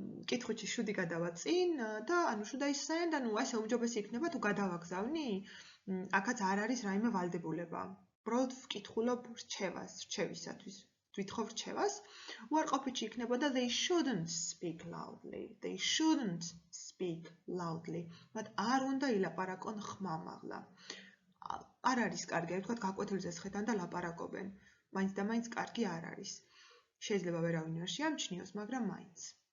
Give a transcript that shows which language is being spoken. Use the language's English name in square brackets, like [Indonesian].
[Georgian] კითხვითში should-ი გადავა წინ და ანუ should I send, ანუ ასე უმჯობესი იქნება თუ გადავაგზავნი, აქაც არ არის რაიმე ვალდებულება. უბრალოდ ვკითხულობ რჩევისათვის. თვითხოვ რჩევას. უარყოფითში იქნებოდა [English] they shouldn't speak loudly. They shouldn't speak loudly. [Georgian] მათ არ უნდა ილაპარაკონ ხმამაღლა. არ არის კარგი, ვთქვათ, გაკვეთილზე სხედან და ლაპარაკობენ. მაინც და მაინც კარგი არ არის. შეიძლება ვერავინ არ შეამჩნიოს, მაგრამ მაინც.